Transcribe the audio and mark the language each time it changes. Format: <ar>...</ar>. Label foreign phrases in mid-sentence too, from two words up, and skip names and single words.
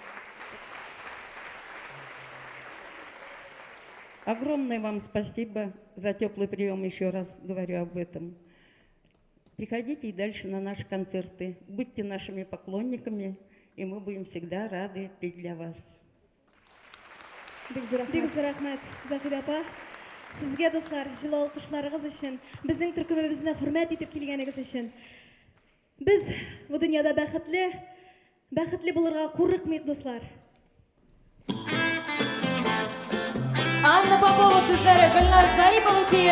<ru>Огромное вам спасибо за теплый прием, еще раз говорю об этом. Приходите и дальше на наши концерты, будьте нашими поклонниками, и мы будем всегда рады петь для вас.</ru> <tt>Бик зур рахмат, Захида апа. Сезгә, дуслар, җылы алкышларыгыз өчен, безнең төркемебезне хөрмәт итеп килгәнегез өчен. Без бу дөньяда бәхетле булырга курыкмыйк, дуслар. Анна Попова сүзләре, Гөлназ Зарипова көе.</tt>